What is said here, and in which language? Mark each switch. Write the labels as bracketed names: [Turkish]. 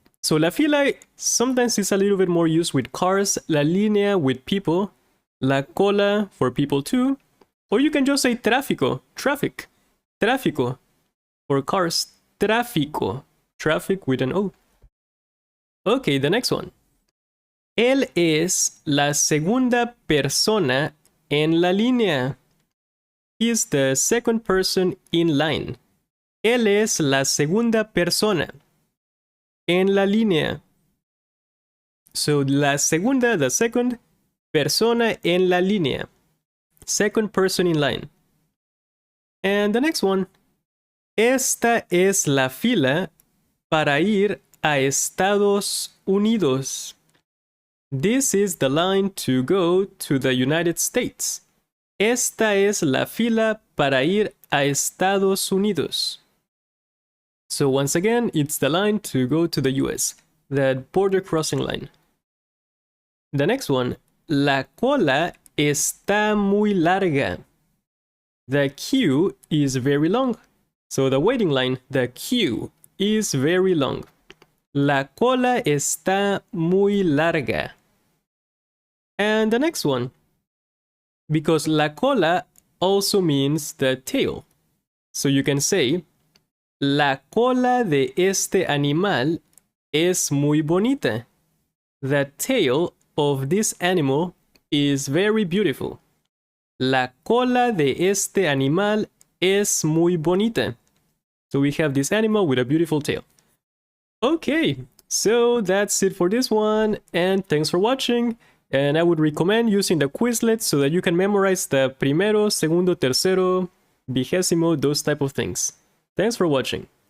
[English] So [Spanish] la fila [English] sometimes is a little bit more used with cars, [Spanish] la línea [English] with people, [Spanish] la cola [English] for people too, or you can just say tráfico, traffic, tráfico. For cars, tráfico, traffic with an O. Okay, the next one. [Spanish] Él es la segunda persona en la línea. [English] He is the second person in line. [Spanish] Él es la segunda persona en la línea. So la segunda, [English] the second, [Spanish] persona en la línea. [English] Second person in line. And the next one. [Spanish] Esta es la fila para ir a Estados Unidos. [English] This is the line to go to the United States. [Spanish] Esta es la fila para ir a Estados Unidos. [English] So once again, it's the line to go to the US, the border crossing line. The next one, [Spanish] la cola está muy larga. [English] The queue is very long. So the waiting line, the queue, is very long. [Spanish] La cola está muy larga. [English] And the next one, because [Spanish] la cola [English] also means the tail. So you can say, [Spanish] la cola de este animal es muy bonita. [English] The tail of this animal is very beautiful. [Spanish] La cola de este animal es muy bonita. [English] So we have this animal with a beautiful tail. Okay, so that's it for this one, and thanks for watching. And I would recommend using the Quizlet so that you can memorize the [Spanish] primero, segundo, tercero, vigésimo, [English] those type of things. Thanks for watching.